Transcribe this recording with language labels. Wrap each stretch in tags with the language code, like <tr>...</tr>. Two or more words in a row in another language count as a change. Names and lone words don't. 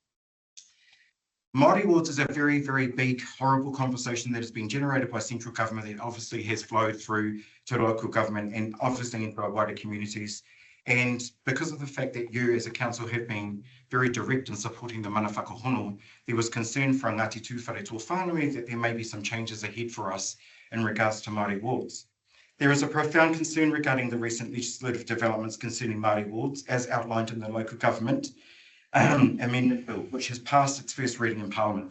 <en>Māori Wards is a very, very big, horrible conversation that has been generated by central government that obviously has flowed through to local government and obviously into our wider communities. And because of the fact that you as a council have been very direct in supporting the</en> <mi>mana whakahono,</mi> <en>there was concern from Ngāti Whare whānui that there may be some changes ahead for us in regards to Māori Wards. There is a profound concern regarding the recent legislative developments concerning Māori Wards, as outlined in the local government amendment bill, which has passed its first reading in Parliament.</en>